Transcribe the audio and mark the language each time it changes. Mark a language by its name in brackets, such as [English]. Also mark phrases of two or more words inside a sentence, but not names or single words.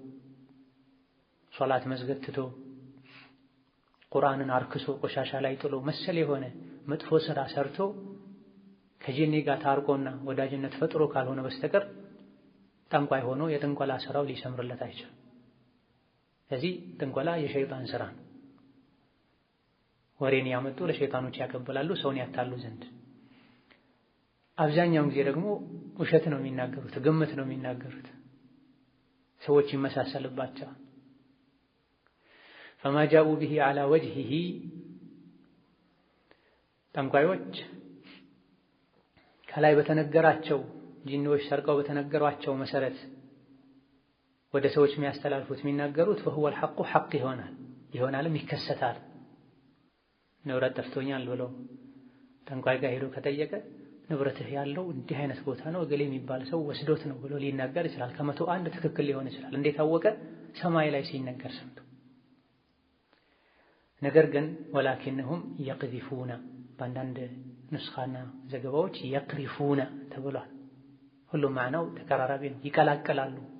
[Amharic] ሶላት መስገድ ትቶ ቁርአንን አርክሶ ቆሻሻ ላይ ጥሎ መሰል የሆነ መጥፎ ስራ ሰርቶ ከጂኒ ጋር ታርቆና ወዳጅነት ፈጥሮ ካልሆነ በስተቀር ጠንቋይ ሆኖ የጥንቆላ ስራው ሊሰምርለት አይችልም። ስለዚህ ጥንቆላ የሸይጣን ስራ ነው። ወሬን ያመጡ ለሸይጣኖች ያቀበላሉ ሰውን ያታሉ ዘንድ። አብዛኛውን ጊዜ ደግሞ ውሸት ነው የሚናገሩት፣ ግምት ነው የሚናገሩት። ሰዎች ይመሳሰልባቸዋል። [Arabic] فما جاءوا به على وجهه [Amharic] ጠንቋዮች ከላይ በተነገራቸው ጂኒዎች ሰርቀው በተነገሯቸው መሰረት ወደ ሰዎች የሚያስተላልፉት የሚናገሩት [Arabic] فهو الحق حق [Amharic] ይሆናልም ይከሰታል። ንብረት ጠፍቶኛል ብሎ ጠንቋይ ጋር ሄዶ ከጠየቀ ንብረትህ ያለው እንዲህ አይነት ቦታ ነው እገሌ የሚባል ሰው ወስዶት ነው ብሎ ሊናገር ይችላል። ከመቶ አንድ ትክክል ሊሆን ይችላል። እንዴት አወቀ? ሰማይ ላይ ሲነገር ሰምቶ። ነገር ግን [Arabic] ولكنهم يقذفون [Amharic] በአንዳንድ ንስኻና ዘገባዎች يقذفون ተብሏል። ሁሉም ማዕናው ተቀራራቢ ነው። ይቀላቀላሉ